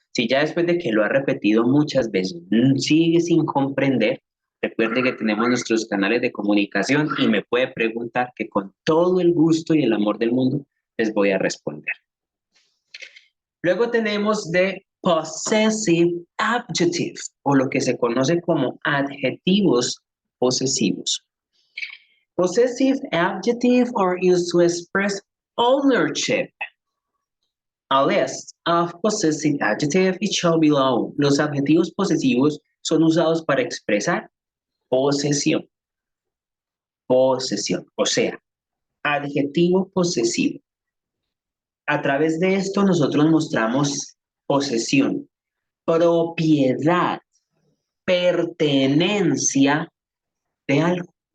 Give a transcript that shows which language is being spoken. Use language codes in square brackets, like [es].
[es] Si ya después de que lo ha repetido muchas veces sigue sin comprender, recuerde que tenemos nuestros canales de comunicación y me puede preguntar que con todo el gusto y el amor del mundo les voy a responder. Luego tenemos de possessive adjective, o lo que se conoce como adjetivos posesivos. [en] Possessive adjectives are used to express ownership. A list of possessive adjectives is shown below. [es] Los adjetivos posesivos son usados para expresar posesión. Posesión, o sea, adjetivo posesivo. A través de esto nosotros mostramos posesión, propiedad, pertenencia de algo.